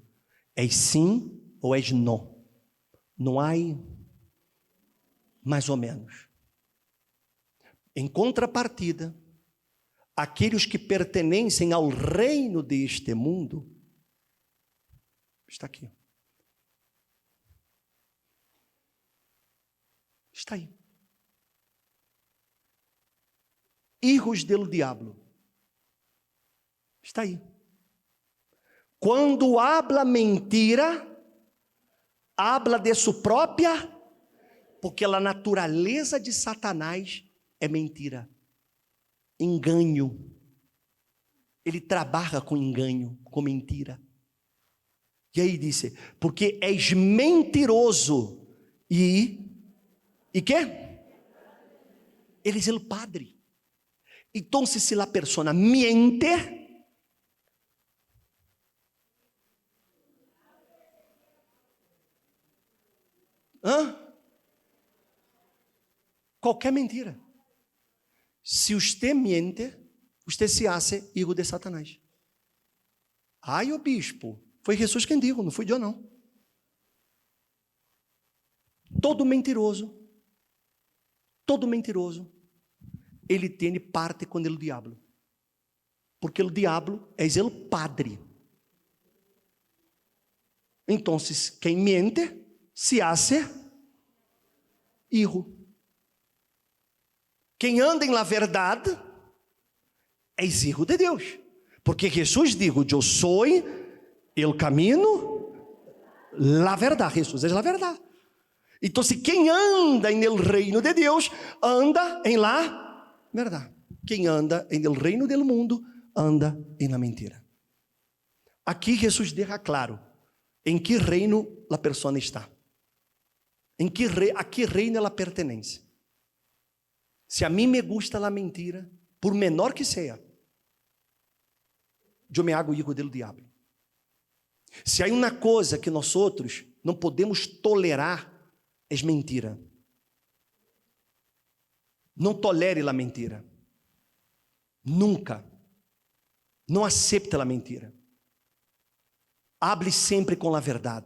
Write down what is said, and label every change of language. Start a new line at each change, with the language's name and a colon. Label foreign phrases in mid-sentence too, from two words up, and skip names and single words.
Portuguese: És sim ou és não. Não há mais ou menos. Em contrapartida, aqueles que pertencem ao reino deste mundo, está aqui. Está aí.
Spanish: Hijos del diablo.
Portuguese: Está aí. Quando
Spanish: habla mentira, habla
Portuguese: de sua própria, porque a natureza de Satanás é mentira, engano. Ele trabalha com engano, com mentira. E aí disse, porque és mentiroso e quê? Ele é o padre. Então, se a pessoa miente, qualquer mentira. Se você miente, você
Spanish: se hace hijo
Portuguese: de Satanás. Ai, o bispo, foi Jesus quem disse, não fui eu não. Todo mentiroso, ele tem parte com o diabo. Porque o diabo é o padre. Então, quem miente,
Spanish: se hace hijo.
Portuguese: Quem anda em la verdade, é hijo de Deus. Porque Jesus disse, eu sou o caminho, la verdade. Jesus é a verdade. Então, quem anda no reino de Deus, anda em la verdade. Quem anda no reino do mundo, anda em la mentira. Aqui Jesus deixa claro em que reino a pessoa está. A que reino ela pertence. Se a mim
Spanish: me gusta
Portuguese: a mentira, por menor que seja, eu
Spanish: me hago hijo
Portuguese: do diabo. Se há uma coisa que nós outros não podemos tolerar, é mentira. Não tolere a mentira. Nunca. Não aceite a mentira. Hable sempre com a verdade.